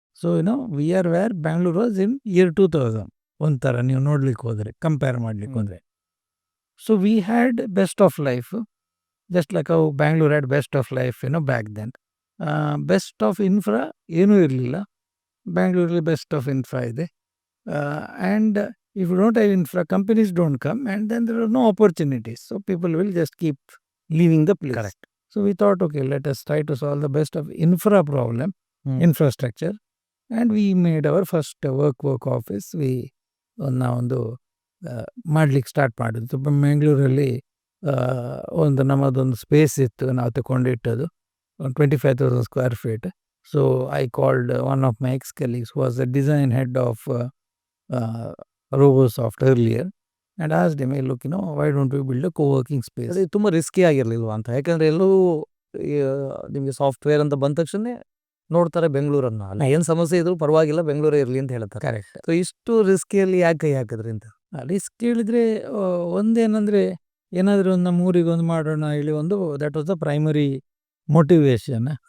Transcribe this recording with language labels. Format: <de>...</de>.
<en>so we are where Bangalore was in year 2000</en> <kn>ಒಂಥರ ನೀವು ನೋಡ್ಲಿಕ್ಕೆ ಹೋದರೆ, ಕಂಪೇರ್ ಮಾಡ್ಲಿಕ್ಕೆ ಹೋದರೆ.</kn> <en>So we had best of life, just like ಅವು Bangalore had best of life back then.</en> <kn>Best of infra ಏನೂ ಇರಲಿಲ್ಲ, ಬ್ಯಾಂಗ್ಳೂರಲ್ಲಿ ಬೆಸ್ಟ್ ಆಫ್ ಇನ್ಫ್ರಾ ಇದೆ.</kn> <en>And if you don't have infra, companies don't come, and then there are no opportunities. So people will just keep leaving the place. Correct. So we thought, okay, let us try to solve the best of infra problem, infrastructure. And we made our first work office.</en> <kn>We ಒಂದು ಮಾಡ್ಲಿಕ್ಕೆ start ಮಾಡಿದ್ದು ಬೆಂಗಳೂರಲ್ಲಿ. ಒಂದು ನಮ್ಮದೊಂದು space ಇತ್ತು, ನಾವು ತಗೊಂಡಿಟ್ಟದು 25,000 square feet.</kn> <en>So I called one of my ex-colleagues who was the design head of RoboSoft earlier, and asked him, hey, look, why don't we build a co-working space?</en> <kn>ಅದು ತುಂಬ risky ಆಗಿರಲಿಲ್ವಾ ಅಂತ? ಯಾಕಂದರೆ ಎಲ್ಲೂ ನಿಮಗೆ software ಅಂತ ಬಂದ ತಕ್ಷಣ ನೋಡ್ತಾರೆ ಬೆಂಗಳೂರನ್ನು, ಅಲ್ಲ ಏನು ಸಮಸ್ಯೆ ಇದ್ರು ಪರವಾಗಿಲ್ಲ ಬೆಂಗಳೂರೇ ಇರಲಿ ಅಂತ ಹೇಳ್ತಾರೆ. ಕರೆಕ್ಟ್. ಸೊ ಇಷ್ಟು ರಿಸ್ಕಿಯಲ್ಲಿ ಯಾಕೆ ಕೈ ಹಾಕಿದ್ರಿ ಅಂತ? ರಿಸ್ಕ್ ಹೇಳಿದರೆ ಒಂದೇನಂದರೆ, ಏನಾದರೂ ಒಂದು ನಮ್ಮ ಊರಿಗೊಂದು ಮಾಡೋಣ ಹೇಳಿ ಒಂದು</kn> <en>That was the primary motivation.</en>